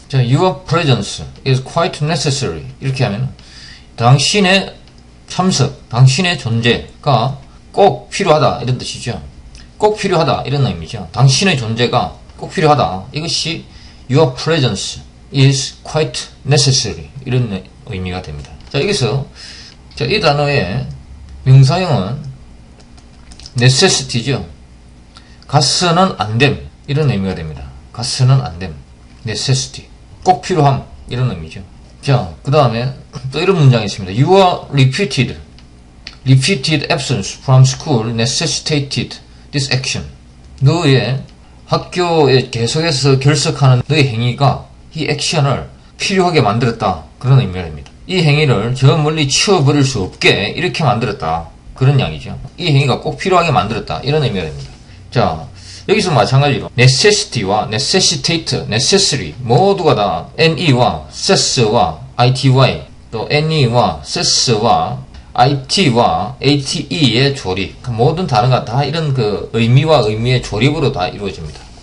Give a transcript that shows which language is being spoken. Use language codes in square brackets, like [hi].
[ko] 자, [en] your presence is quite necessary. [ko] 이렇게 하면 당신의 참석, 당신의 존재가 꼭 필요하다. 이런 뜻이죠. 꼭 필요하다. 이런 의미죠. 당신의 존재가 꼭 필요하다. 이것이 [en] your presence is quite necessary. [ko] 이런 의미가 됩니다. 자, 여기서 이 단어의 명사형은 [en] necessity죠. [ko] 가서는 안됨 이런 의미가 됩니다. 가서는 안됨, necessity 꼭 필요함 이런 의미죠. 자, 그 다음에 또 이런 문장이 있습니다. [en] Your repeated absence from school necessitated this action. [ko] 너의 학교에 계속해서 결석하는 너의 행위가 이 액션을 필요하게 만들었다 그런 의미가 됩니다. 이 행위를 저 멀리 치워버릴 수 없게 이렇게 만들었다 그런 이야기죠. 이 행위가 꼭 필요하게 만들었다 이런 의미가 됩니다. 자, 여기서 마찬가지로 necessity와 necessitate, necessary 모두가 다 ne와 ses와 ity 또 ne와 ses와 it와 ate의 조립 모든 단어가 다 이런 그 의미와 의미의 조립으로 다 이루어집니다.